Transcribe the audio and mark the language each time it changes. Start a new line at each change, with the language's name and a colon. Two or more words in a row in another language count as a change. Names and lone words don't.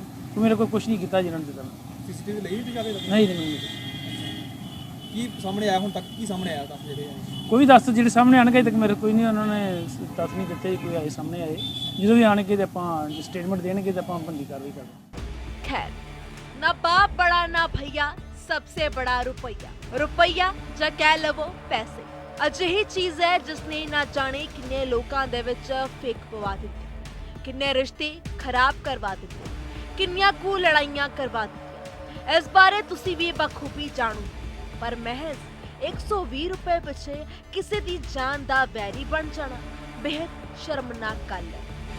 Punjabi: ਮੇਰੇ ਕੋਲ ਕੁਝ ਨਹੀਂ ਕੀਤਾ ਜਿਹਨਾਂ ਨੇ ਦਿੱਤਾ। CCTV ਲਈ ਵੀ ਜਾਵੇ? ਨਹੀਂ। ਕੀ ਸਾਹਮਣੇ ਆਇਆ ਹੁਣ ਤੱਕ? ਕੀ ਸਾਹਮਣੇ ਆਇਆ ਦੱਸ ਜਿਹੜੇ ਆਏ? ਕੋਈ ਦੱਸ ਜਿਹੜੇ ਸਾਹਮਣੇ ਆਣਗੇ ਤੱਕ ਮੇਰੇ ਕੋਈ ਨਹੀਂ, ਉਹਨਾਂ ਨੇ ਦੱਸ ਨਹੀਂ ਦਿੱਤੇ ਕੋਈ ਆਏ ਸਾਹਮਣੇ ਆਏ। ਜਦੋਂ ਵੀ ਆਣਗੇ ਤੇ ਆਪਾਂ ਸਟੇਟਮੈਂਟ ਦੇਣਗੇ ਤੇ ਆਪਾਂ ਬੰਦੀ ਕਾਰਵਾਈ ਕਰਾਂਗੇ।
Hindi: खैर, ना बाप बड़ा ना भैया, सबसे बड़ा रुपया।
Punjabi: रुपया ਜਾਂ ਕਹਿ ਲਵੋ ਪੈਸੇ, ਅਜਿਹੀ ਚੀਜ਼ ਹੈ ਜਿਸਨੇ ਨਾ ਜਾਣੇ ਕਿੰਨੇ ਲੋਕਾਂ ਦੇ ਵਿੱਚ ਫੇਕ ਪਵਾ ਦਿੱਤੀ, ਕਿੰਨੇ ਰਿਸ਼ਤੇ ਖਰਾਬ ਕਰਵਾ ਦਿੱਤੇ, ਕਿੰਨੀਆਂ ਕੁ ਲੜਾਈਆਂ ਕਰਵਾ ਦਿੱਤੀਆਂ। ਇਸ ਬਾਰੇ ਤੁਸੀਂ ਵੀ ਬਖੂਬੀ ਜਾਣੋ, ਪਰ ਮਹਿਜ਼ 120 ਰੁਪਏ ਪਿੱਛੇ ਕਿਸੇ ਦੀ ਜਾਨ ਦਾ ਵੈਰੀ ਬਣ ਜਾਣਾ ਬੇहद ਸ਼ਰਮਨਾਕ ਗੱਲ ਹੈ।